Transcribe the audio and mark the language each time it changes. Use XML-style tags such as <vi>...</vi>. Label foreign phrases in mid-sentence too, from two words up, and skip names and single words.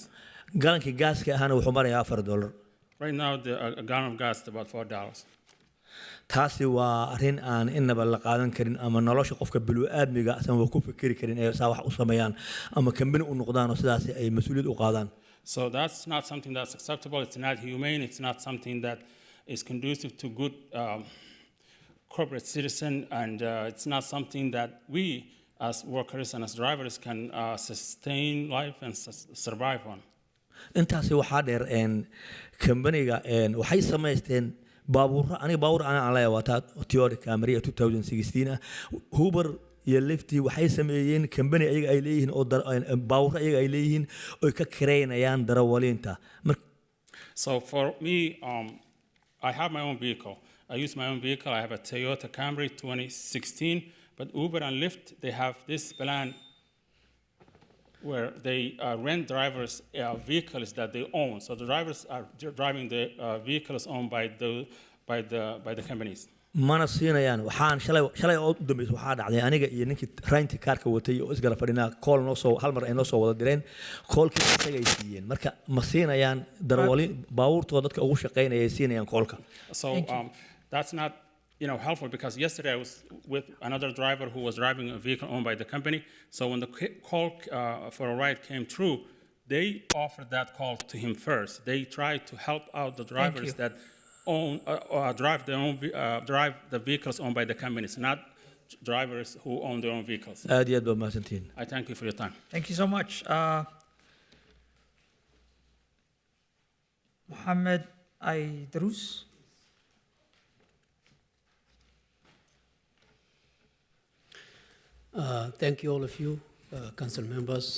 <so>galankii gaaska ahana wuxuu marayaa $4.</so> <en>Right now, a gallon of gas is about $4.</en> <so>taasi waa arrin aan inaba la qaadan karin ama nolosha qofka bini'aadmiga asan waa ku fikiri karin ee saa wax u sameeyaan ama kambani u noqdaan oo sidaas ay mas'uuliyad u qaadaan.</so> <en>So that's not something that's acceptable. It's not humane. It's not something that is conducive to good corporate citizen, and it's not something that we as workers and as drivers can sustain life and survive on.</en> <so>intaasi waxaa dheer kambaniga waxay samaysteen aniga baabuur aan leeyahay waa taa Toyota Camry 2016 ah. Uber iyo Lyft waxay sameeyeen kambani ayaga ay leeyihiin oo baabuur ayaga ay leeyihiin oo ka kireynayaan darawalinta.</so> <en>So for me, I have my own vehicle. I use my own vehicle. I have a Toyota Camry 2016, but Uber and Lyft, they have this plan where they rent drivers vehicles that they own. So the drivers are driving the vehicles owned by the companies.</en> <so>mana siinayaan waxaan shalay oo u dambeysay waxaa dhacday aniga iyo ninkii raynti kaarka watay oo isgala fadhinaa call noo soo hal mar ay noo soo wada direen callkii isagay siiyeen marka ma siinayaan darawalin baabuurtooda dadka ugu shaqeynaya ay siinayaan callka.</so> <en>So that's not helpful, because yesterday I was with another driver who was driving a vehicle owned by the company. So when the call for a ride came through, they offered that call to him first. They tried to help out the drivers that drive the vehicles owned by the companies, not drivers who own their own vehicles.</en> <so>aad iyo aad baad mahadsantihiin.</so> <en>I thank you for your time. Thank you so much. Mohammed Aydrus. Thank you, all of you, council members.</en>